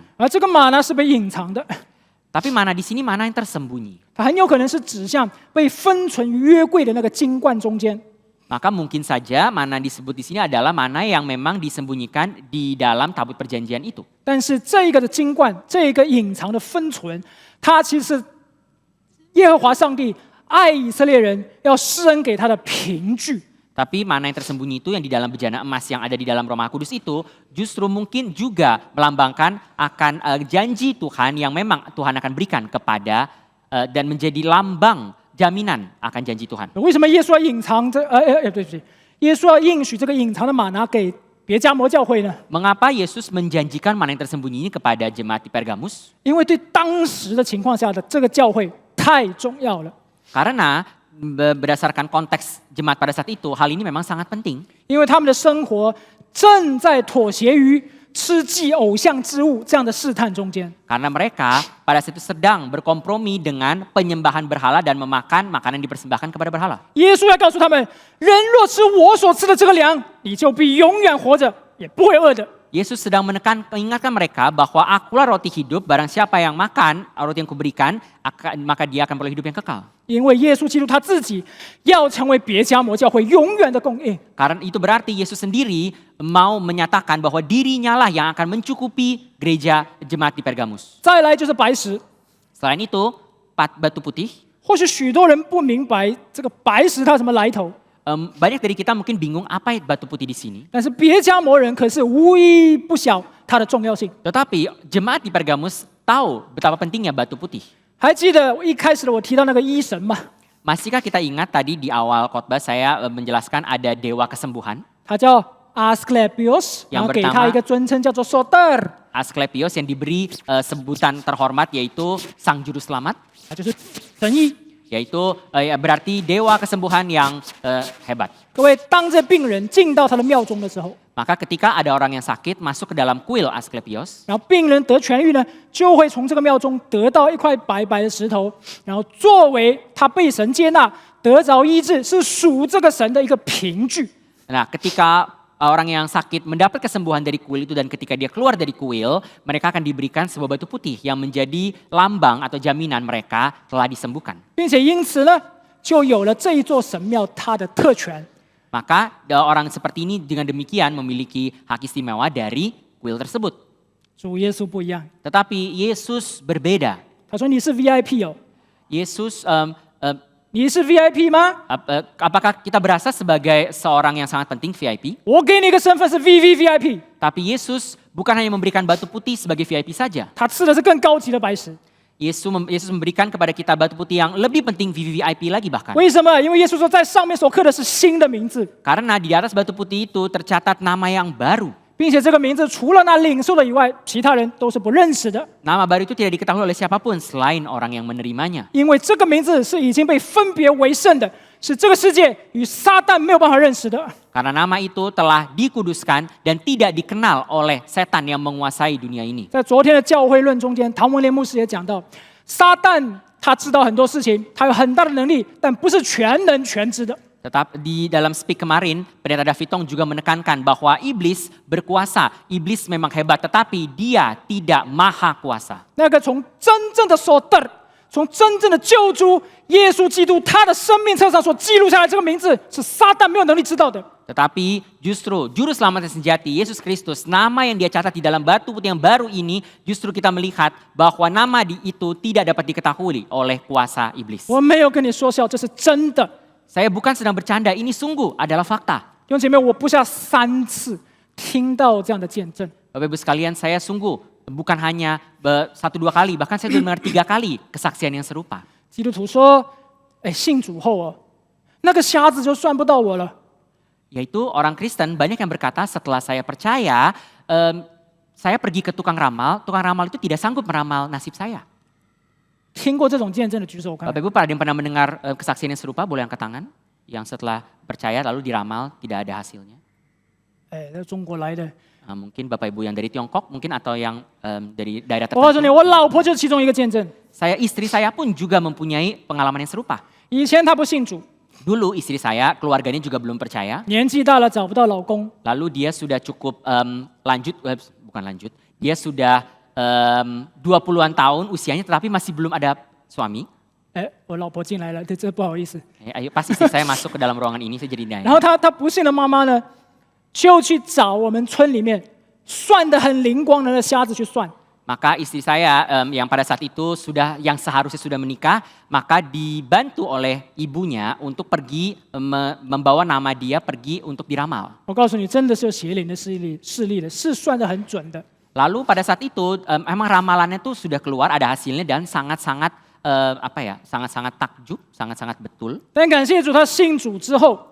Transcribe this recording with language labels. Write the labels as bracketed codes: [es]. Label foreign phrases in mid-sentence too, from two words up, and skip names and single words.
[zh] 而这个玛拿是被隐藏的， [id] Tapi mana di sini mana yang tersembunyi? [zh] 它很有可能是指向被封存于约柜的那个金冠中间。 [id] Maka mungkin saja mana disebut di sini adalah mana yang memang disembunyikan di dalam tabut perjanjian itu. [zh] 但是这个的金冠，这个隐藏的封存，它其实是耶和华上帝爱以色列人要施恩给他的凭据。 [id] Tapi mana yang tersembunyi itu yang di dalam bejana emas yang ada di dalam Roma Kudus itu justru mungkin juga melambangkan akan janji Tuhan yang memang Tuhan akan berikan kepada dan menjadi lambang jaminan akan janji Tuhan. [zh] 为什么耶稣要隐藏这对不起，耶稣要应许这个隐藏的玛拿给别加摩教会呢？ [id] Mengapa Yesus menjanjikan mana yang tersembunyi ini kepada jemaat di Pergamus? [zh] 因为对当时的情况下的这个教会太重要了。 [id] Karena berdasarkan konteks jemaat pada saat itu, hal ini memang sangat penting. [zh] 因为他们的生活正在妥协于吃祭偶像之物这样的试探中间。 [id] Karena mereka pada saat itu sedang berkompromi dengan penyembahan berhala dan memakan makanan yang dipersembahkan kepada berhala. [zh] 耶稣要告诉他们：人若吃我所吃的这个粮，你就必永远活着，也不会饿的。 [id] Yesus sedang mengingatkan mereka bahwa akulah roti hidup, barang siapa yang makan roti yang kuberikan, maka dia akan beroleh hidup yang kekal. [zh] 因为耶稣基督他自己要成为别迦摩教会永远的供应。 [id] Karena itu berarti Yesus sendiri mau menyatakan bahwa dirinya lah yang akan mencukupi gereja jemaat di Pergamus. [zh] 再来就是白石， [id] Selain itu, batu putih. [zh] 或许许多人不明白这个白石它什么来头， [id] Banyak dari kita mungkin bingung apa batu putih di sini. [zh] 但是别迦摩人可是无一不晓它的重要性。 [id] Tetapi jemaat di Pergamus tahu betapa pentingnya batu putih. [zh] 还记得一开始我提到那个医神吗？ [id] Masihkah kita ingat tadi di awal khotbah saya menjelaskan ada dewa kesembuhan? [zh] 他叫 Asklepios， 然后给他一个尊称叫做 Soter， [id] Asklepios yang diberi sebutan terhormat yaitu Sang Juru Selamat, [zh] 他就是神医。 [id] yaitu berarti dewa kesembuhan yang hebat. [zh] 各位，当这病人进到他的庙中的时候， [id] Maka ketika ada orang yang sakit masuk ke dalam kuil Asklepios, [zh] 然后病人得痊愈呢，就会从这个庙中得到一块白白的石头，然后作为他被神接纳、得着医治，是属这个神的一个凭据。 [id] nah ketika orang yang sakit mendapat kesembuhan dari kuil itu dan ketika dia keluar dari kuil, mereka akan diberikan sebuah batu putih yang menjadi lambang atau jaminan mereka telah disembuhkan. [zh] 并且因此呢，就有了这一座神庙它的特权。 [id] Maka orang seperti ini dengan demikian memiliki hak istimewa dari kuil tersebut. [zh] 主耶稣不一样， [id] Tetapi Yesus berbeda. [zh] 他说你是 VIP 哦， [id] Yesus, [zh] 你是 VIP 吗？ [id] apakah kita berasa sebagai seorang yang sangat penting VIP? [zh] 我给你一个身份是 VVVIP， [id] Tapi Yesus bukan hanya memberikan batu putih sebagai VIP saja. [zh] 他吃的是更高级的白石。 [id] Yesus memberikan kepada kita batu putih yang lebih penting VVIP lagi bahkan. [zh] 为什么？因为耶稣说，在上面所刻的是新的名字， [id] Karena di atas batu putih itu tercatat nama yang baru. [zh] 并且这个名字除了那领受的以外，其他人都是不认识的。 [id] Nama baru itu tidak diketahui oleh siapapun selain orang yang menerimanya. [zh] 因为这个名字是已经被分别为圣的，是这个世界与撒旦没有办法认识的。 [id] Karena nama itu telah dikuduskan dan tidak dikenal oleh setan yang menguasai dunia ini. [zh] 在昨天的教会论中间，唐文莲牧师也讲到，撒旦他知道很多事情，他有很大的能力，但不是全能全知的。 [id] Tetap di dalam speak kemarin, Pendeta Davitong juga menekankan bahwa iblis berkuasa. Iblis memang hebat, tetapi dia tidak maha kuasa. [zh] 那个从真正的所得，从真正的救主耶稣基督他的生命册上所记录下来这个名字，是撒旦没有能力知道的。 [id] Tetapi justru Juru Selamat yang sejati, Yesus Kristus, nama yang dia catat di dalam batu putih yang baru ini, justru kita melihat bahwa nama itu tidak dapat diketahui oleh kuasa iblis. [zh] 我没有跟你说笑，这是真的。 [id] Saya bukan sedang bercanda, ini sungguh adalah fakta. [zh] 弟兄姐妹，我不下3次听到这样的见证。 [id] Bapak Ibu sekalian, saya sungguh bukan hanya 1-2 kali, bahkan saya sudah mendengar 3 kali kesaksian yang serupa. [zh] 基督徒说：“哎，信主后哦，那个瞎子就算不到我了。 [id] Yaitu orang Kristen banyak yang berkata setelah saya percaya, saya pergi ke tukang ramal itu tidak sanggup meramal nasib saya. ” [zh] 听过这种见证的举手，我看 [id] Bapak Ibu ada yang pernah mendengar kesaksian yang serupa, boleh angkat tangan? Yang setelah percaya lalu diramal tidak ada hasilnya. [zh] 哎，那中国来的。 [id] Mungkin Bapak Ibu yang dari Tiongkok mungkin atau yang dari daerah [zh] 我告诉你， [id] tertentu. [zh] 我老婆就是其中一个见证。 [id] Istri saya pun juga mempunyai pengalaman yang serupa. [zh] 以前她不信主， [id] Dulu istri saya, keluarganya juga belum percaya. [zh] 年纪大了找不到老公， [id] Lalu dia sudah cukup bukan lanjut, dia sudah 20-an tahun usianya tetapi masih belum ada suami. [zh] 哎，我老婆进来了，这不好意思。 [id] Ayo pas istri saya masuk ke dalam ruangan ini saya jadi [zh] 然 [id] nanya. [zh] 后她不信的妈妈呢，就去找我们村里面算得很灵光的那瞎子去算。 [id] Maka istri saya yang pada saat itu yang seharusnya sudah menikah, maka dibantu oleh ibunya untuk pergi membawa nama dia pergi untuk diramal. [zh] 我告诉你，真的是有邪灵的势力的，是算得很准的。 [id] Lalu pada saat itu emang ramalannya tuh sudah keluar ada hasilnya dan sangat-sangat sangat-sangat takjub, sangat-sangat betul.